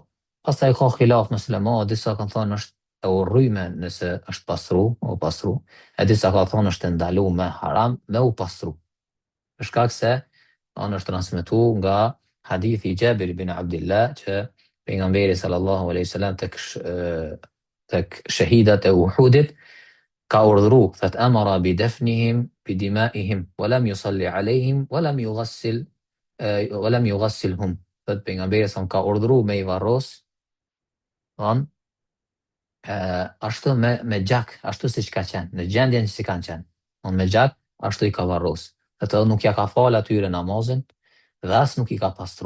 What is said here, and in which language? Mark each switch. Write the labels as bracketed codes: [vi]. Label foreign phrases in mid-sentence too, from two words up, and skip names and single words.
[sq] Pastaj ka khilaf muslimanë, disa kanë thonë është e urryme nëse është pastru, e disa kanë thonë është ndaluar me haram me u pastru. Për shkak se është transmetuar nga hadithi Jabir ibn Abdullah që pejgamberi [ar] صلى الله عليه وسلم [sq] tek tek shahidat e Uhudit, ka urdhru, thot [ar] أمر بدفنهم بدمائهم ولم يصل عليهم ولم يغسلهم. [sq] Thot pejgamberi sa ka urdhru me i varros, thon ashtu me gjak, ashtu siç ka qenë, në gjendjen që si kanë qenë. Me gjak, ashtu i ka varros. Thot nuk ja ka fal atyre namazin dhe as nuk i ka pastru.